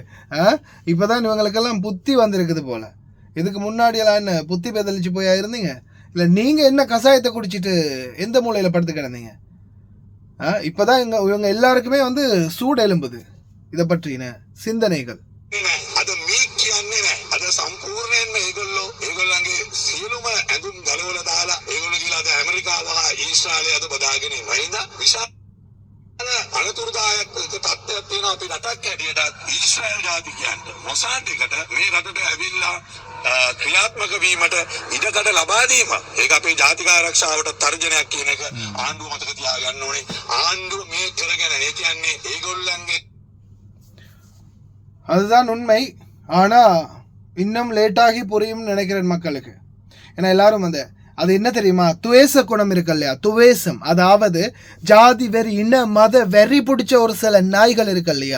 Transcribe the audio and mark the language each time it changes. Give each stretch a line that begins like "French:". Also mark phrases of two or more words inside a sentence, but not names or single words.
Tamil: இப்போதான் இவங்களுக்கெல்லாம் புத்தி வந்திருக்குது போல. இதுக்கு முன்னாடியெல்லாம் என்ன புத்தி பெதலிச்சு போயா இருந்தீங்க? இல்லை நீங்கள் என்ன கஷாயத்தை குடிச்சிட்டு எந்த மூலையில் படுத்து கிடந்தீங்க? இப்போதான் இவங்க எல்லாருக்குமே வந்து சூடு எழும்புது இதை பற்றின சிந்தனைகள்.
Sinhala: අද මේ කියන්නේ නෑ. අද සම්පූර්ණයෙන්ම ඒගොල්ලන්ගේ සියලුම ඇඳුම් ගලවලා දාලා ඒගොල්ලෝ ගිහලා අද ඇමරිකාව හා ඊශ්‍රායලය අද බදාගෙන ඉන්නවා. ඒ හින්දා විශාල අනතුරුදායක තත්ත්වයක් තියෙනවා අපේ රටක් හැටියට. ඊශ්‍රායල් ජාතිකයන්ට මොසාඩ් එකට මේ රටට ඇවිල්ලා ක්‍රියාත්මක වීමට ඉඩකඩ ලබා දීම. ඒක අපේ ජාතික ආරක්ෂාවට තර්ජනයක් කියන එක ආණ්ඩුව මතක තියාගන්න ඕනේ. ආණ්ඩුව මේ කරගෙන ඒ කියන්නේ ඒගොල්ලන්ගේ
Tamil: அதுதான் உண்மை. ஆனால் இன்னும் லேட்டாகி புரியும்னு நினைக்கிறேன் மக்களுக்கு. ஏன்னா எல்லாரும் அது என்ன தெரியுமா, துவேச குணம் இருக்கு இல்லையா, துவேசம், அதாவது ஜாதி வெறி, இன மத வெறி பிடிச்ச ஒரு சில நாய்கள் இருக்கு இல்லையா.